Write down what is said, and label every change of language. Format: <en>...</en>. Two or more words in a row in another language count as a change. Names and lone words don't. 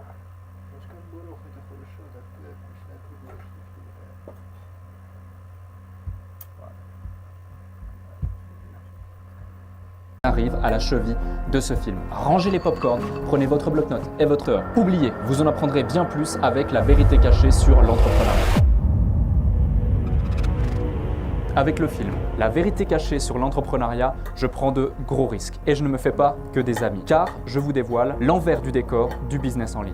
<ru>Вот как горох, это хорошо, такая вкусная круглая штука.</ru> <fr>Arrive à la cheville de ce film. Rangez les pop-corns, prenez votre bloc-notes et votre heure. Oubliez, vous en apprendrez bien plus avec la vérité cachée sur l'entrepreneuriat. Avec le film La vérité cachée sur l'entrepreneuriat, je prends de gros risques et je ne me fais pas que des amis car je vous dévoile l'envers du décor du business en ligne.</fr>